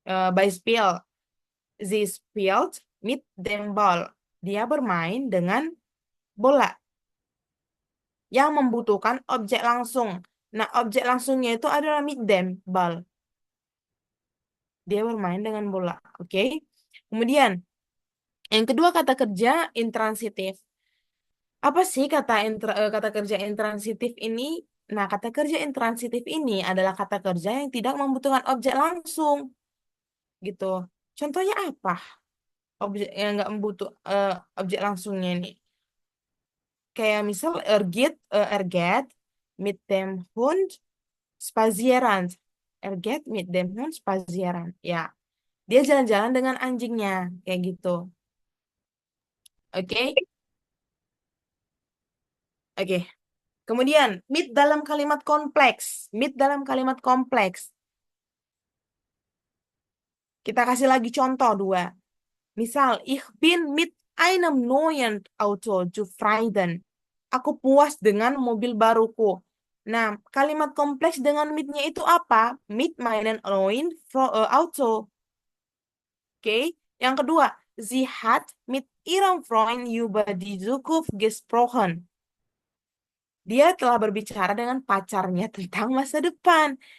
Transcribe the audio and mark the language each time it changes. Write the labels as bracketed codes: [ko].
[de] Beispiel, sie spielt mit dem Ball. [id] Dia bermain dengan bola yang membutuhkan objek langsung. Nah, objek langsungnya itu adalah mit dem Ball. Dia bermain dengan bola. Oke. Kemudian, yang kedua kata kerja intransitif. Apa sih kata kerja intransitif ini? Nah, kata kerja intransitif ini adalah kata kerja yang tidak membutuhkan objek langsung, gitu. Contohnya apa? Objek yang nggak membutuh objek langsungnya ini. Kayak misal [de] er geht mit dem Hund spazieren. Er geht mit dem Hund spazieren. [id] Ya, dia jalan-jalan dengan anjingnya, kayak gitu. Oke? Oke. Kemudian, mit dalam kalimat kompleks. Mit dalam kalimat kompleks. Kita kasih lagi contoh dua. [de] Misal, ich bin mit einem neuen Auto zufrieden. [id] Aku puas dengan mobil baruku. Nah, kalimat kompleks dengan mit-nya itu apa? [de] Mit meinen neuen Auto. Oke. [id] Yang kedua, [de] sie hat mit ihrem Freund über die Zukunft gesprochen. [id] Dia telah berbicara dengan pacarnya tentang masa depan.